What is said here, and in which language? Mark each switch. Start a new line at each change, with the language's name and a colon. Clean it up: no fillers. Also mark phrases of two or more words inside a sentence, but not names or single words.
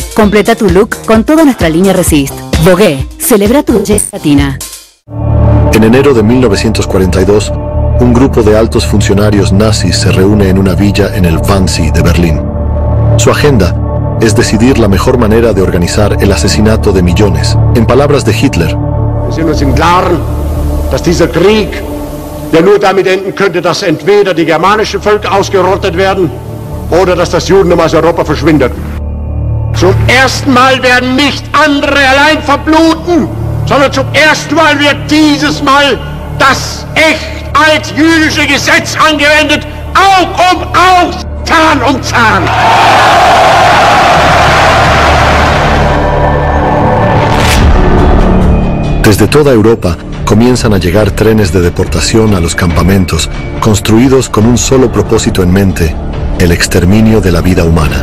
Spanish: Completa tu look con toda nuestra línea Resist. Bogué, celebra tu belleza latina. En enero de 1942, un grupo de altos funcionarios nazis se reúne en una villa en el Wannsee de Berlín. Su agenda es decidir la mejor manera de organizar el asesinato de millones. En palabras de Hitler,
German: Wir sind uns im Klaren, dass dieser Krieg ja nur damit enden könnte, dass entweder die germanischen Völker ausgerottet werden oder dass das Judentum aus Europa verschwindet. Zum ersten Mal werden nicht andere allein verbluten, sondern zum ersten Mal wird dieses Mal das echt altjüdische Gesetz angewendet, Aug um Aug, Zahn um Zahn.
Spanish: Desde toda Europa comienzan a llegar trenes de deportación a los campamentos, construidos con un solo propósito en mente: el exterminio de la vida humana.